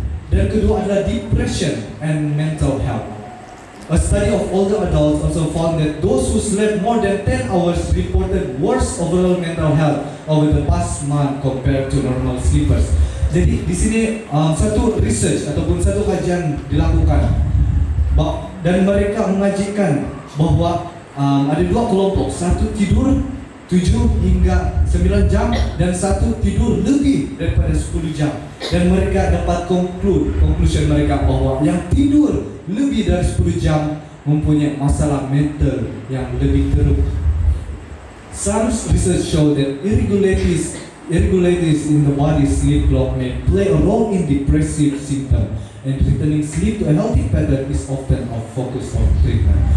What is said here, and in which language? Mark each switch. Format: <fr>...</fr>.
<ms>Dan kedua adalah</ms> <en>depression and mental health. A study of older adults also found that those who slept more than 10 hours reported worse overall mental health over the past month compared to normal sleepers.</en> <ms>Jadi di sini satu research ataupun satu kajian dilakukan dan mereka mengajikan bahwa ada 2 kelompok, satu tidur 7 hingga 9 jam dan satu tidur lebih daripada 10 jam. Dan mereka dapat conclusion mereka bahwa yang tidur lebih dari 10 jam mempunyai masalah mental yang lebih teruk.</ms> <en>Some research show that irregularities in the body's sleep clock may play a role in depressive symptoms and returning sleep to a healthy pattern is often our focus of treatment.</en>